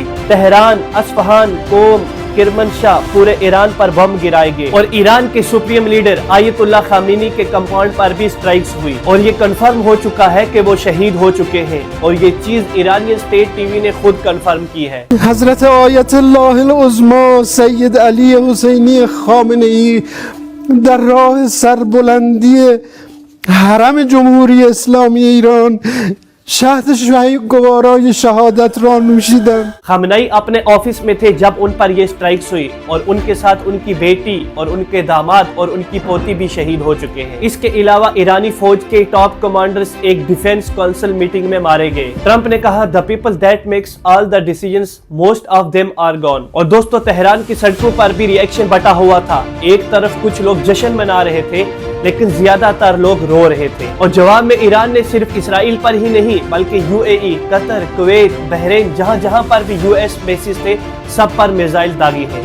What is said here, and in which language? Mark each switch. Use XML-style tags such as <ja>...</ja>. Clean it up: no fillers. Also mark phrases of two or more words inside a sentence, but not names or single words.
<ur>تہران، اصفہان، قوم، کرمنشاہ، پورے ایران پر بم گرائے گئے، اور ایران کے</ur> <en>supreme leader</en> <ur>آیت اللہ خامنئی کے کمپاؤنڈ پر بھی سٹرائکس ہوئی، اور یہ کنفرم ہو چکا ہے کہ وہ شہید ہو چکے ہیں، اور یہ چیز ایرانی</ur> <en>state TV</en> <ur>نے خود کنفرم کی ہے۔</ur> <fa>حضرت آیت اللہ العظمی سید علی حسینی خامنئی در راه سربلندی حرم جمهوری اسلامی ایران شهد گوارای شہادت را نوشیدند۔</fa> <ur>خامنئی اپنے آفس میں تھے جب ان پر یہ سٹرائکس ہوئی، اور ان کے ساتھ ان کی بیٹی اور ان کے داماد اور ان کی پوتی بھی شہید ہو چکے ہیں۔ اس کے علاوہ ایرانی فوج کے</ur> <en>top commanders</en> <ur>ایک</ur> <en>defence council meeting</en> <ur>میں مارے گئے۔ ٹرمپ نے کہا</ur> <en>the people that makes all the decisions most of them are gone۔</en> <ur>اور دوستو تہران کی سڑکوں پر بھی ری ایکشن بٹا ہوا تھا، ایک طرف کچھ لوگ جشن منا رہے تھے لیکن زیادہ تر لوگ رو رہے تھے، اور جواب میں ایران نے صرف اسرائیل پر ہی نہیں بلکہ یو اے ای، قطر، کویت، بحرین، جہاں پر بھی</ur> <en>US bases</en> <ur>تھے سب پر میزائل داغی ہے۔</ur>